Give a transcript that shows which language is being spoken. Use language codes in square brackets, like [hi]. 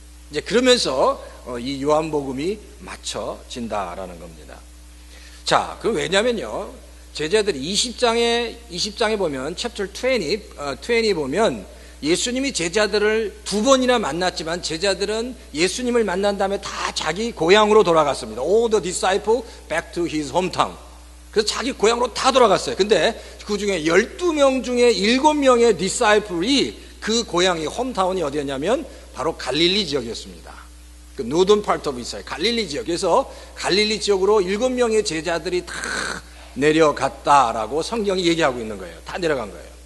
[ko] 이제 그러면서 이 요한복음이 맞춰진다라는 겁니다. 자, 그 왜냐면요, 제자들이 20장에 보면 챕터 20 보면 예수님이 제자들을 두 번이나 만났지만 제자들은 예수님을 만난 다음에 다 자기 고향으로 돌아갔습니다. [en] All the disciples back to his hometown. [ko] 그래서 자기 고향으로 다 돌아갔어요. 근데 그 중에 12명 중에 7명의 disciple이 그 고향이 홈타운이 어디였냐면 바로 갈릴리 지역이었습니다. 그 [en] northern part of Israel, [ko] 갈릴리 지역에서 갈릴리 지역으로 7명의 제자들이 다 내려갔다라고 성경이 얘기하고 있는 거예요. 다 내려간 거예요.